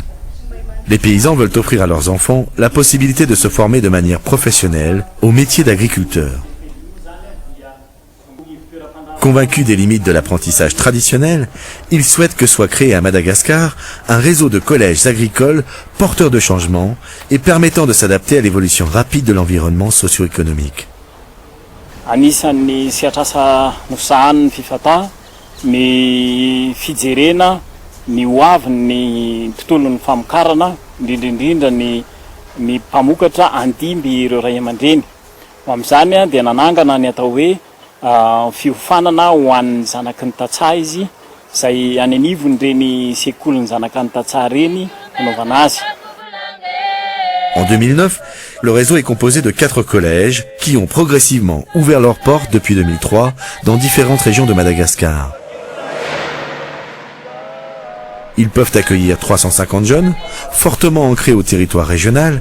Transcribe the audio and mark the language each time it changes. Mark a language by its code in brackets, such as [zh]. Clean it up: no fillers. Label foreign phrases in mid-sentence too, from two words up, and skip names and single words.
[fr] Les paysans veulent offrir à leurs enfants la possibilité de se former de manière professionnelle au métier d'agriculteur. Convaincus des limites de l'apprentissage traditionnel, ils souhaitent que soit créé à Madagascar un réseau de collèges agricoles porteurs de changement et permettant de s'adapter à l'évolution rapide de l'environnement socio-économique. [mg] Anisan'ny siatrasa nosahan'ny FIFATA ny fijerena ny hoavin'ny tontolon'ny famokarana indrindrindrindra ny mpamokatra andimby ireo ray aman-dreny. Amin'izany dia nanangana ny atao hoe fiofanana ho an'ny zanaky ny tantsaha izy izay any anivony reny sekoly ny zanaka ny tantsaha reny hanaovana azy. [fr] En 2009, le réseau est composé de 4 collèges qui ont progressivement ouvert leurs portes depuis 2003 dans différentes régions de Madagascar. Ils peuvent accueillir 350 jeunes, fortement ancrés au territoire régional.